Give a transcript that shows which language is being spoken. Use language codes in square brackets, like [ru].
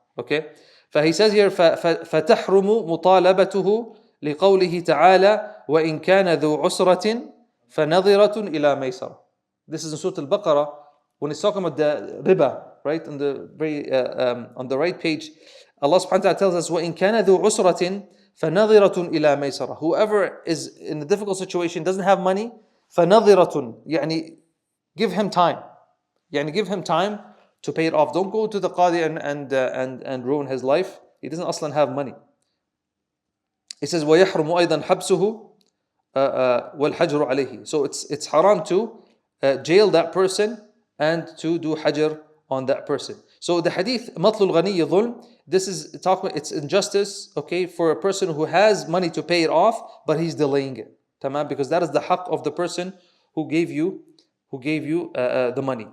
[ar] Okay, ف [en] he says here [ar] فتحرم مطالبته لقوله تعالى وإن كان ذو عسرة فنظرة إلى ميسرة. [en] This is in Surah Al-Baqarah when it's talking about the riba, right? On the right page, Allah subhanahu wa ta'ala tells us [ar] وإن كان ذو عسرة فنظرة إلى ميسرة. [en] Whoever is in a difficult situation, doesn't have money, فنظرة, يعني give him time. يعني give him time to pay it off. Don't go to the qadi and ruin his life. He doesn't أصلا have money. [ar] It says ويحرم أيضا حبسه والحجر عليه. [en] So it's haram to jail that person and to do hajr on that person. So the hadith [ar] مطل الغني ظلم, [en] this is talking, it's injustice, okay, for a person who has money to pay it off but he's delaying it. تمام, because that is the haqq of the person who gave you the money.